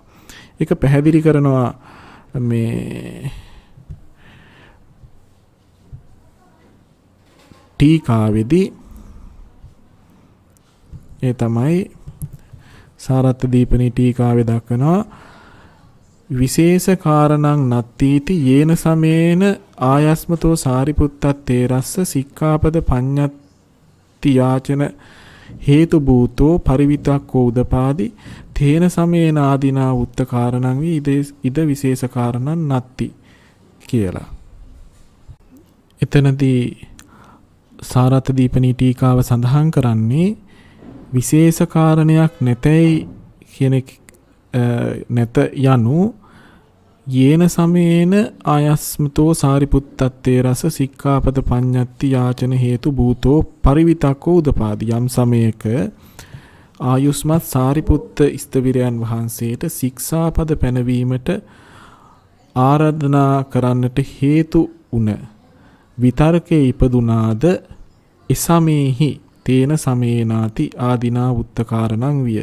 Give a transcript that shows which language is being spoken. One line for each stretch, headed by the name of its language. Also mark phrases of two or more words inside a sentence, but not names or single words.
Sinhala: ඒක පැහැදිලි කරනවා මේ ටීකාවේදී. ඒ තමයි සාරත්ථ දීපනී ටීකාවේ දක්වනවා
Pali: විශේෂ කාරණං නත්තිති යේන සමේන ආයස්මතෝ සාරිපුත්තත් තේරස්ස සික්ඛාපද පඤ්ඤත්ති යාචන හේතු භූතෝ පරිවිතක්කෝ උදපාදි තේන සමේන ආදීනා උත්ත කාරණං වී ඉද විශේෂ කාරණං නත්ති කියලා.
Sinhala: එතනදී සාරත්ථ දීපනී ටීකාව සඳහන් කරන්නේ විශේෂ කාරණයක් නැතයි කියන නැත යනු
Pali: යේන සමේන ආයස්මතෝ සාරිපුත්තත්තේ රස සික්ඛාපද පඤ්ඤත්ති යාචන හේතු භූතෝ පරිවිතක්කෝ උදපාදි.
Sinhala: යම් සමයක ආයුස්මත් සාරිපුත්ත ස්තවිරයන් වහන්සේට ශික්ෂාපද පැනවීමට ආරාධනා කරන්නට හේතු උන විතර්කයේ ඉපදුනාද එසමේහි
Pali: තේන සමේනාති ආදීනා උත්තකාරණං විය.